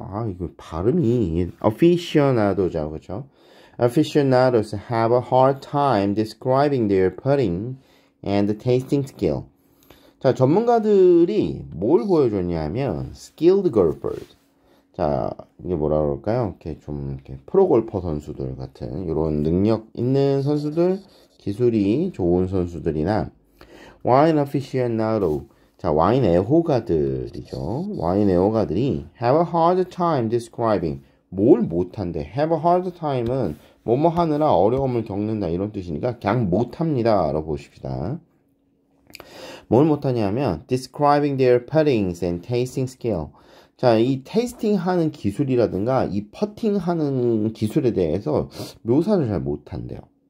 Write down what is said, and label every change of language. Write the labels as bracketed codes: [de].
[ko] 아, 이거 발음이 aficionado죠, 그죠? [en] Aficionados have a hard time describing their putting and tasting skill. [ko] 자, 전문가들이 뭘 보여줬냐면 [en] skilled golfers. [ko] 자, 이게 뭐라 그럴까요? 이렇게 좀 이렇게 프로 골퍼 선수들 같은 이런 능력 있는 선수들, 기술이 좋은 선수들이나 wine aficionado. 자, 와인 애호가들이죠. 와인 애호가들이 [en] have a hard time describing. [ko] 뭘 못한대. [en] have a hard time [ko] 은 뭐뭐 하느라 어려움을 겪는다 이런 뜻이니까 그냥 못합니다 라고 보십시다. 뭘 못하냐면 [en] describing their puttings and tasting skill. [ko] 자, 이 테이스팅 하는 기술이라든가 이 퍼팅 하는 기술에 대해서 묘사를 잘 못한대요.